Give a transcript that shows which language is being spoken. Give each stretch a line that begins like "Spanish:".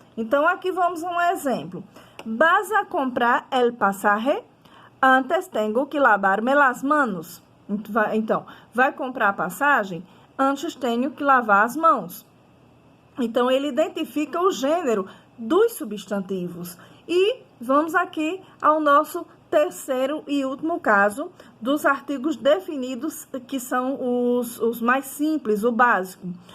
Portuguese: Então, aqui vamos a um exemplo.
Spanish: Vas a comprar el pasaje, antes tengo que lavarme las manos.
Portuguese: Então, vai comprar a passagem, antes tenho que lavar as mãos. Então, ele identifica o gênero dos substantivos. E vamos aqui ao nosso terceiro e último caso dos artigos definidos, que são os mais simples, o básico.